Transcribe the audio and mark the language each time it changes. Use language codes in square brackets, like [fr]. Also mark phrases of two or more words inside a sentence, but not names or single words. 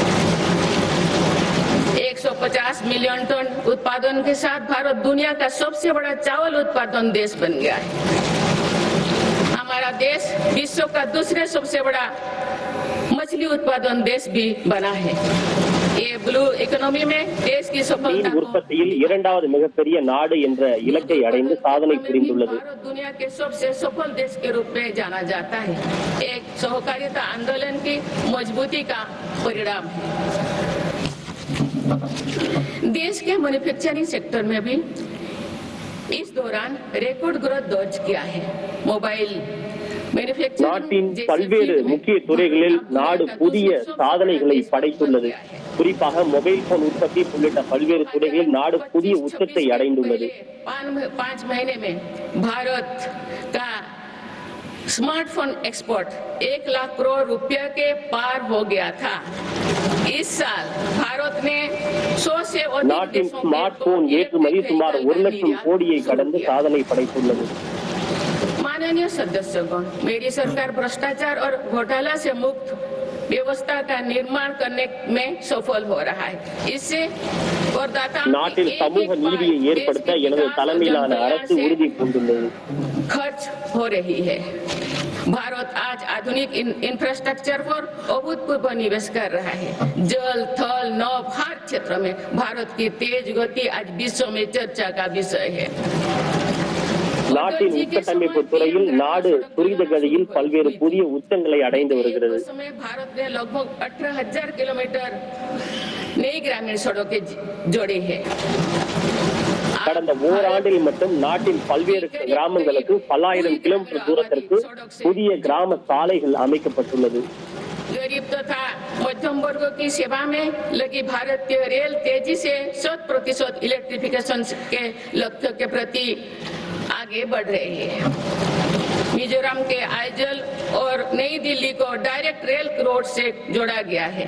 [hi] 150 मिलियन टन उत्पादन के साथ भारत दुनिया का सबसे बड़ा चावल उत्पादन देश बन गया है। हमारा देश विश्व का दूसरे सबसे बड़ा मछली उत्पादन देश भी बना है। ये [en] blue economy [hi] में देश की सफलता [ta] உற்பத்தியில் இரண்டாவது மிகப்பெரிய நாடு என்ற இலக்கை அடைந்து சாதனை புரிந்துள்ளது। [hi] दुनिया के सबसे सफल देश के रूप में जाना जाता है। एक सहकारिता आंदोलन की मजबूती का परिणाम है। देश के [en] manufacturing sector [hi] में भी इस दौरान रिकॉर्ड ग्रोथ दर्ज किया है। मोबाइल [ta] நாட்டின் பல்வேறு முக்கிய துறைகளில் நாடு புதிய சாதனைகளை படைத்துள்ளது। குறிப்பாக [en] mobile phone [ta] உற்பத்தி உள்ளிட்ட பல்வேறு துறைகளில் நாடு புதிய உச்சத்தை அடைந்துள்ளது। [hi] 5 महीने में भारत का स्मार्टफोन एक्सपोर्ट 1 लाख करोड़ रुपया के पार हो गया था। इस साल भारत ने 100 से अधिक [ta] நாட்டின் [en] smart phone [ta] ஏற்றுமதி சுமார் 1 லட்சம் கோடியை கடந்து சாதனை படைத்துள்ளது। [hi] माननीय सदस्यगण, मेरी सरकार भ्रष्टाचार और घोटाला से मुक्त व्यवस्था का निर्माण करने में सफल हो रहा है। इससे करदाताओं [ta] நாட்டில் சமூக நீதியை ஏற்படுத்த எனது தலைமையிலான அரசு உறுதி பூண்டுள்ளது। [hi] खर्च हो रही है। भारत आज आधुनिक इंफ्रास्ट्रक्चर पर अभूतपूर्व निवेश कर रहा है। जल, थल, नभ हर क्षेत्र में भारत की तेज गति आज विश्व में चर्चा का विषय है। [ta] நாட்டின் உட்கட்டமைப்பு துறையில் நாடு துரித கதியில் பல்வேறு புதிய உச்சங்களை அடைந்து வருகிறது। [hi] भारत ने लगभग 18,000 किलोमीटर नई ग्रामीण सड़कें जोड़ी है। [ta] கடந்த ஓராண்டில் மட்டும் நாட்டின் பல்வேறு கிராமங்களுக்கு பல ஆயிரம் கிலோமீட்டர் தூரத்திற்கு புதிய கிராம சாலைகள் அமைக்கப்பட்டுள்ளது। [hi] गरीब तथा मध्यम वर्ग की सेवा में लगी भारतीय रेल तेजी से 100% इलेक्ट्रिफिकेशन के लक्ष्य के प्रति आगे बढ़ रही है। मिजोरम के आइजल और नई दिल्ली को [en] direct rail road [hi] से जोड़ा गया है।